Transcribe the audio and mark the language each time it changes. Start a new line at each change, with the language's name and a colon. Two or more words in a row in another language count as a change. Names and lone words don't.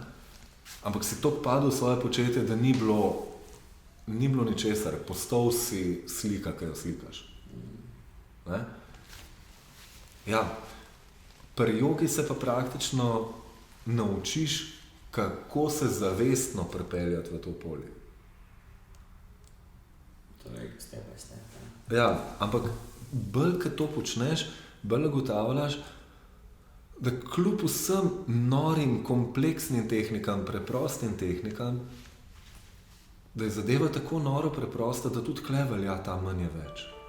Slovenian: Ampak si toliko padel v svoje početje, da ni bilo ničesar, postal si slika, ki jo slikaš. Ne? Ja, pri jogi se pa praktično naučiš, kako se zavestno pripeljati v to polje. Torej,
English: step by step.
Slovenian: Ja, ampak bolj, ko to počneš, bolj ugotavljaš, da kljub vsem norim, kompleksnim tehnikam, preprostim tehnikam, da je zadeva tako noro preprosta, da tudi kle velja ta manj je več.